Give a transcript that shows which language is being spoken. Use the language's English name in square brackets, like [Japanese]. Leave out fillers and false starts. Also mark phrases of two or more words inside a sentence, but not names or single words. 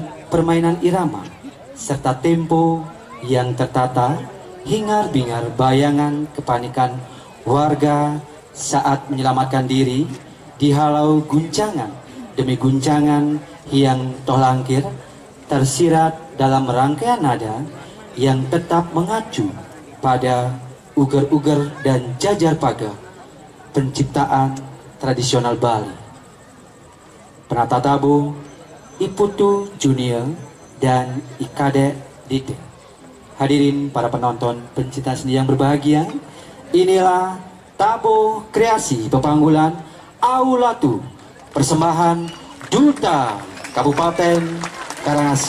[Indonesian] permainan irama serta tempo yang tertata, hingar-bingar bayangan kepanikan warga saat menyelamatkan diri dihalau guncangan demi guncangan yang tohlangkir tersirat dalam rangkaian nada yang tetap mengacu pada uger-uger dan jajar paga penciptaan tradisional Bali. Penata tabuh Iputu Junior dan Ikade Dite. Hadirin para penonton pencinta seni yang berbahagia, inilah tabuh kreasi Pepanggulan Aulatu, persembahan Duta Kabupaten Karangasem.